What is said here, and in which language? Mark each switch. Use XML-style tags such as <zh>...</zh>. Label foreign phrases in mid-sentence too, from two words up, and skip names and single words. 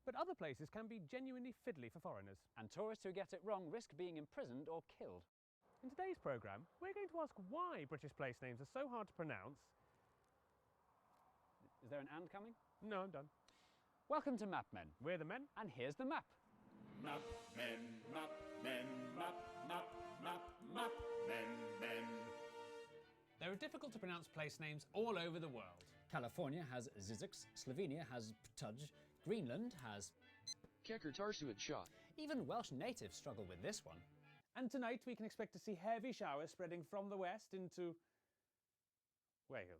<en>But other places can be genuinely fiddly for foreigners. And tourists who get it wrong risk being imprisoned or killed. In today's programme, we're going to ask why British place names are so hard to pronounce. Is there an and coming? No, I'm done. Welcome to Map Men. We're the men. And here's the map. Map men, map men, map, map, map, map men, men. There are difficult to pronounce place names all over the world. California has Zizix, Slovenia has Ptuj, Greenland has Kekertarsuit. Even Welsh natives struggle with this one. And tonight we can expect to see heavy showers spreading from the west into Wales.</en>